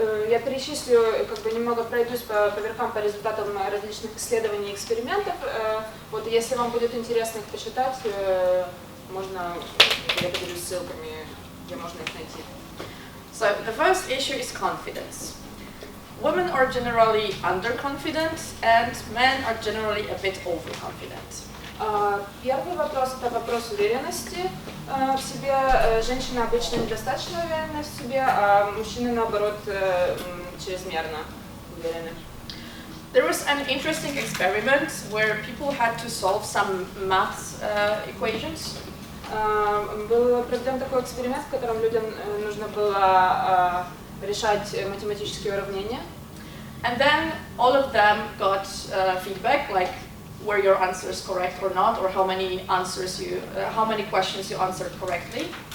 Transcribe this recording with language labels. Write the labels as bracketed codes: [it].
[ru] Я перечислю, как бы немного пройдусь по верхам по результатам различных исследований и экспериментов. Вот если вам будет интересно их почитать, можно, я поделюсь ссылками, где можно их найти. [en] So the first issue is confidence. Women are generally underconfident and men are generally a bit overconfident. [ru] Первый вопрос – это вопрос уверенности. в себе, женщины обычно недостаточно уверены в себе, а мужчины, наоборот, чрезмерно уверены. [en] There was an interesting experiment where people had to solve some math equations. [ru] Был проведен такой эксперимент, в котором людям нужно было решать математические уравнения. [en] And then all of them got feedback, like were your answers correct or not, or how many questions you answered correctly.